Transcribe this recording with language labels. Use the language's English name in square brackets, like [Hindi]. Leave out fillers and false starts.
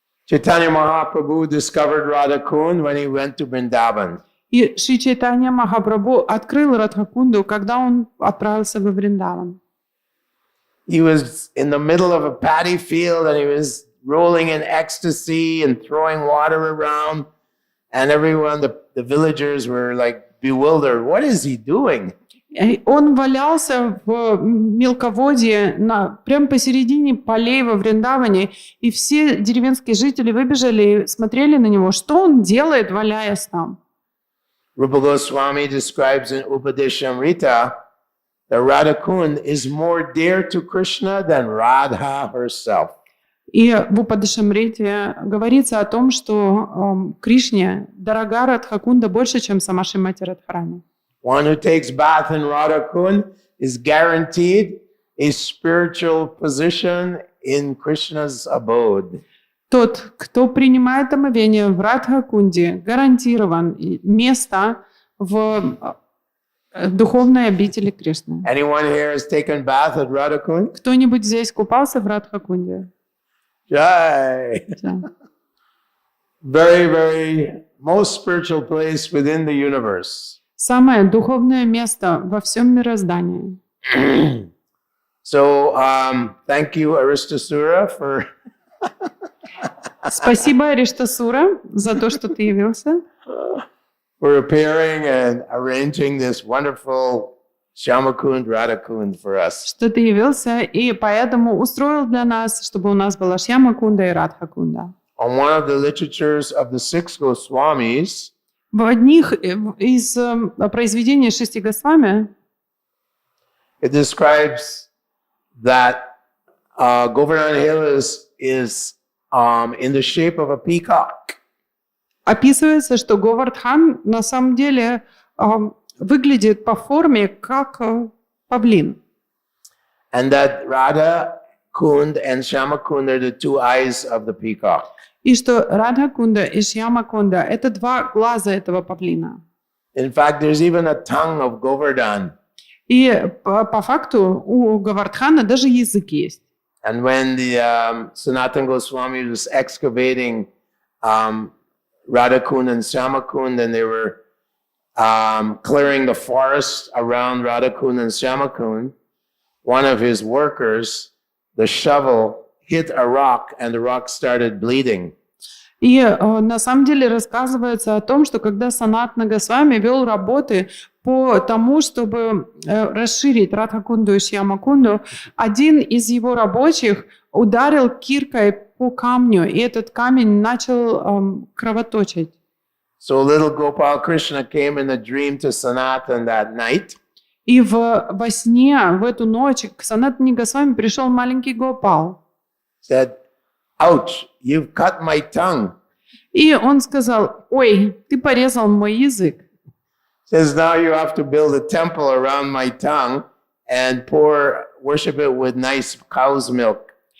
[English] Caitanya-Mahaprabhu discovered Radhakund when he went to Vrindavan. [Russian] И Шри Чайтанья-Махапрабху открыл Радхакунду, когда он отправился во Вриндаван. [English] He was in the middle of a paddy field and he was rolling in ecstasy and throwing water around. And everyone, the villagers were like bewildered. What is he doing? [Russian] Он валялся в мелководье прямо посередине полей во Вриндаване, и все деревенские жители выбежали и смотрели на него, что он делает, валяясь там. [English] Rupa Goswami describes in Upadeshamrita that Radhakund is more dear to Krishna than Radha herself. [Russian] И в Упадешамрите говорится о том, что Кришне дорога Радхакунда больше, чем сама Шримати Радхарани. [English] One who takes bath in Radhakund is guaranteed a spiritual position in Krishna's abode. [Russian] Тот, кто принимает омовение в Радхакунде, гарантирован место в духовной обители Кришны. [English] Anyone here has taken bath at Radhakund? [Russian] Кто-нибудь здесь купался в Радхакунде? Jai. [English] Very, very most spiritual place within the universe. [Russian] Самое духовное место во всем мироздании. [English] So, thank you, Aristasura, for [Russian] Спасибо, Ариштасура, за то, что ты явился. [English] for appearing and arranging this wonderful Shyamakund, Radhakund for us. [Russian] что ты явился и поэтому устроил для нас, чтобы у нас была Шьяма-кунда и Радха-кунда. [English] On one of the literatures of the six Goswamis, [Russian] В одних из произведений 6 Госвами [English] it describes that Govardhan Hill is in the shape of a peacock. [Russian] описывается, что Говардхан на самом деле выглядит по форме как павлин. [English] And that Radha Kund and Shama Kund are the two eyes of the peacock. [Russian] И что Радха-кунда и Шьяма-кунда – это 2 глаза этого павлина. [English] In fact, there's even a tongue of Govardhan. [Russian] И по факту у Говардхана даже язык есть. [English] And when the Sanatana Goswami was excavating Radha Kund and Shama Kund, and they were clearing the forest around Radha Kund and Shama Kund, one of his workers, the shovel, hit a rock, and the rock started bleeding. [Russian] И на самом деле рассказывается о том, что когда Санатана Госвами вел работы по тому, чтобы расширить Радха-кунду и Шьяма-кунду, один из его рабочих ударил киркой по камню, и этот камень начал кровоточить. [English] So little Gopal Krishna came in a dream to Sanatana that night. [Russian] И во сне, в эту ночь, к Санатане Госвами пришел маленький Гопал. [English] Said, "Ouch, you've cut my tongue." [Russian] И он сказал: ой, ты порезал мой язык. [English] Says, now you have to build a temple around my tongue and worship it with nice cow's milk